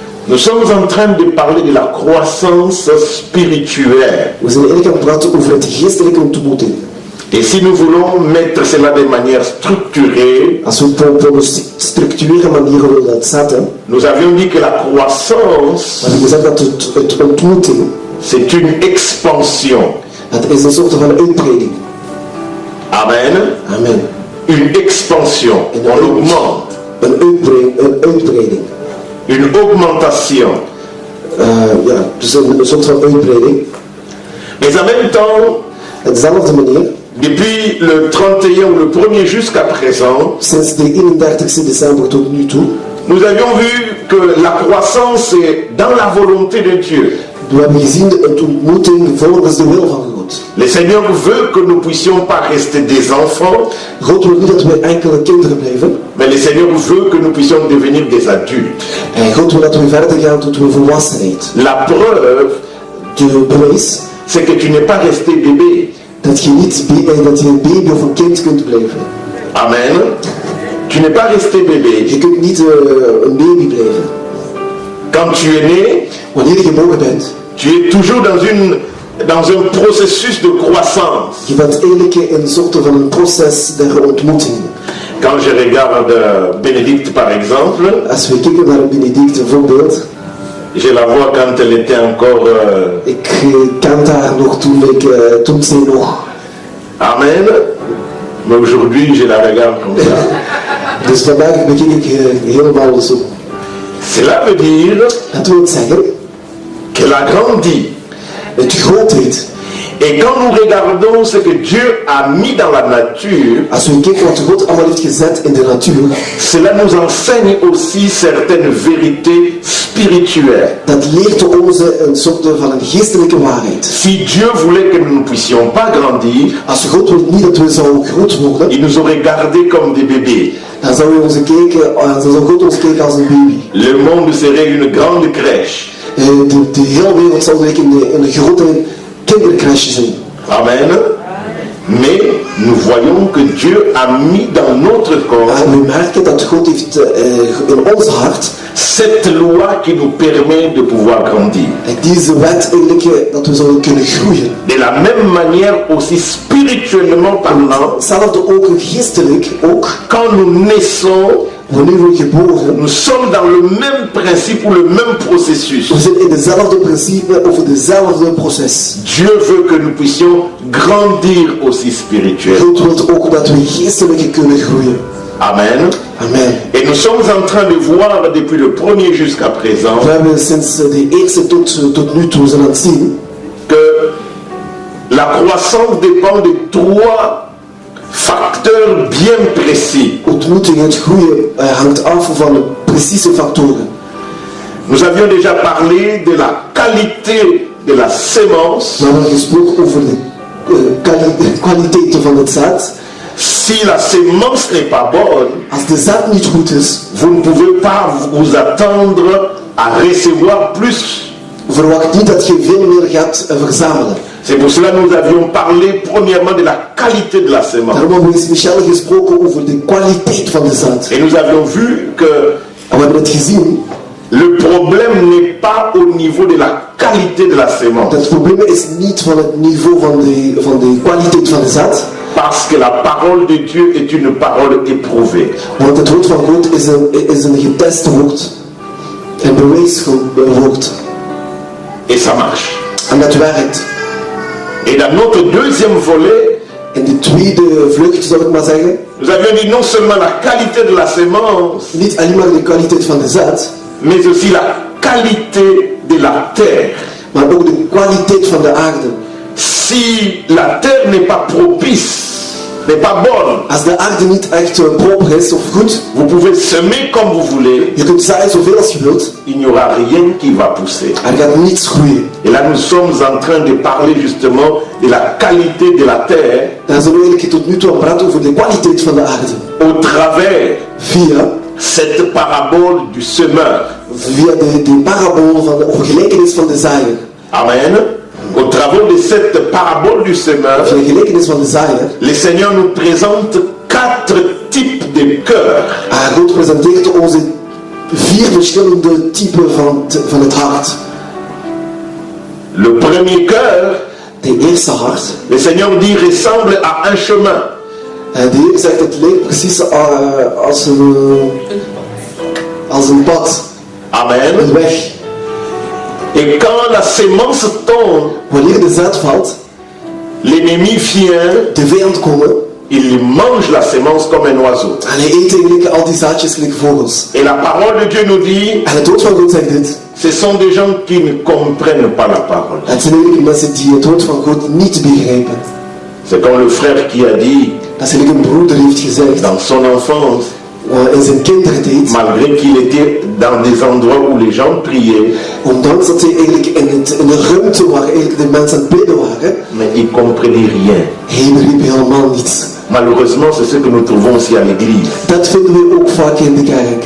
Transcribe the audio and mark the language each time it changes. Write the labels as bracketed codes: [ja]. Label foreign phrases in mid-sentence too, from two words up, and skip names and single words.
[fr] Nous sommes en train de parler de la croissance spirituelle. [nl] We zijn eigenlijk aan het praten over het geestelijke ontmoeting. [fr] Et si nous voulons mettre cela de manière structurée, [nl] Als we het op een structurele manier willen dat zetten, [fr] nous avions dit que la croissance, [nl] we hebben gezegd dat het ontmoeting, [fr] c'est une expansion. [nl] dat is een soort van uitbreiding. [fr] Amen. [nl] Amen. [fr] Une expansion. On augmente. [nl] Een uitbreiding. [fr] Une augmentation. [nl] Ja, dus een soort van uitbreiding. [fr] Mais en même temps, [nl] Op dezelfde manier, [fr] depuis le 31 ou le 1er jusqu'à présent, [nl] sinds de 31 december tot nu toe, [fr] nous avions vu que la croissance est dans la volonté de Dieu. [nl] we hebben gezien de ontmoeting volgens de wil van God. [fr] Le Seigneur veut que nous ne puissions pas rester des enfants, [nl] God wil niet dat wij enkele kinderen blijven. [fr] mais le Seigneur veut que nous puissions devenir des adultes. [nl] En God wil dat we verder gaan tot we volwassenheid. [fr] La preuve, [nl] De bewijs [fr] c'est que tu n'es pas resté bébé. [nl] dat je niet dat je een baby of een kind kunt blijven. [fr] Amen. Tu n'es pas resté bébé. [nl] Je kunt niet een baby blijven. [fr] Quand tu es né, [nl] Wanneer je geboren bent, [fr] tu es toujours dans un processus de croissance. [nl] je bent eigenlijk in een soort van een proces der ontmoeting. [fr] Quand je regarde Bénédicte par exemple, [nl] Als we kijken naar Benedict bijvoorbeeld, [fr] je la vois quand elle était encore... [nl] ik kende haar nog toen zij nog. [fr] Amen. Mais aujourd'hui, je la regarde comme ça. [nl] Dus vandaag bekijk ik helemaal zo. [fr] Cela veut dire [nl] Dat wil zeggen, [fr] qu'elle a grandi. [nl] het grootheid. [fr] Et quand nous regardons ce que Dieu a mis dans la nature, [nl] Als we kijken wat God allemaal heeft gezet in de natuur, [fr] cela nous enseigne aussi certaines vérités spirituelles. [nl] dat leert ons een soort van een geestelijke waarheid. [fr] Si Dieu voulait que nous ne puissions pas grandir, [nl] Als God wil niet dat we zouden groot worden, [fr] il nous aurait gardés comme des bébés. [nl] dan zou God ons kijken als een baby. [fr] Le monde serait une grande crèche. [nl] De hele wereld zou in een grote kindercrash zijn. [fr] Amen. Mais nous voyons que Dieu a mis dans notre corps [nl] En we merken dat God heeft in ons hart [fr] cette loi qui nous permet de pouvoir grandir. [nl] deze wet eigenlijk dat we zouden kunnen groeien. [fr] De la même manière aussi spirituellement parlant, [nl] Hetzelfde ook geestelijk, ook [fr] quand nous naissons, [nl] wanneer we geboren, [fr] nous sommes dans le même principe ou le même processus. [nl] we zijn in dezelfde principe over dezelfde proces. [fr] Dieu veut que nous puissions grandir aussi spirituellement. [nl] God wil ook dat we geestelijk kunnen groeien. [fr] Amen. [nl] Amen. [fr] Et nous sommes en train de voir depuis le premier jusqu'à présent [nl] We hebben sinds de eerste tot nu toe zijn aan het zien [fr] que la croissance dépend de trois facteurs bien précis. [nl] ontmoeting, het groeien hangt af van precieze factoren. [fr] Nous avions déjà parlé de la qualité de la sémence. [nl] We hebben gesproken over de kwaliteit van het zaad. [fr] Si la sémence n'est pas bonne, [nl] Als de zaad niet goed is, [fr] vous ne pouvez pas vous attendre à recevoir plus. [nl] verwacht niet dat je veel meer gaat verzamelen. [fr] C'est pour cela que nous avions parlé premièrement de la qualité de la sémence. [nl] Daarom hebben we speciaal gesproken over de kwaliteit van de zaad. [fr] Et nous avions vu que [nl] En we hebben het gezien, [fr] le problème n'est pas au niveau de la qualité de la sémence. [nl] dat het probleem is niet van het niveau van de kwaliteit van de zaad, [fr] Parce que la parole de Dieu est une parole éprouvée. [nl] want het woord van God is een getest woord, een bewijswoord. [fr] Et ça marche. [nl] En dat werkt. [fr] Et dans notre deuxième volet, [nl] In de tweede vlucht, zou ik maar zeggen, [fr] nous avions dit non seulement la qualité de la sémence, [nl] niet alleen maar de kwaliteit van de zaad, [fr] mais aussi la qualité de la terre. [nl] maar ook de kwaliteit van de aarde. [fr] Si la terre n'est pas propice, n'est pas bonne, [nl] Als de aarde niet echt proper is of goed, [fr] vous pouvez semer comme vous voulez, [nl] je kunt zaaien zoveel als je wilt, [fr] il n'y aura rien qui va pousser. [nl] er gaat niets groeien. [fr] Et là, nous sommes en train de parler justement de la qualité de la terre [nl] Daar zullen we eigenlijk tot nu toe aan praten over de kwaliteit van de aarde. [fr] au travers [nl] Via [fr] cette parabole du semeur. [nl] de parabool van de gelijkenis van de zaaier. [fr] Amen. Au travers de cette parabole du semeur, [nl] Via de gelijkenis van de zaaier. [fr] le Seigneur nous présente 4 types de cœurs. [nl] God presenteert ons 4 verschillende typen van het hart. [fr] Le premier cœur, [nl] De eerste hart. [fr] le Seigneur dit, ressemble à un chemin. [nl] De Heer zegt het leek precies als een pad, [fr] Amen. [nl] een weg. [fr] Et quand la sémence tombe, [nl] Wanneer de zaad valt, [fr] l'ennemi vient, [nl] de vijand komen [fr] il mange la sémence comme un oiseau. [nl] en hij eet eigenlijk al die zaadjes gelijk vogels. [fr] Et la parole de Dieu nous dit, [nl] En het woord van God zegt dit. [fr] ce sont des gens qui ne comprennent pas la parole. [nl] Het zijn eigenlijk mensen die het woord van God niet begrijpen. [fr] C'est comme le frère qui a dit, [nl] Dat is eigenlijk een broeder heeft gezegd, [fr] dans son enfance, [nl] in zijn kindertijd, [fr] malgré qu'il était dans des endroits où les gens priaient, [nl] ondanks dat hij eigenlijk in een ruimte waar eigenlijk de mensen aan het bidden waren, [fr] mais il comprenait rien. [nl] hij begreep helemaal niets. [fr] Malheureusement, c'est ce que nous trouvons aussi à l'église. [nl] Dat vinden we ook vaak in de kerk.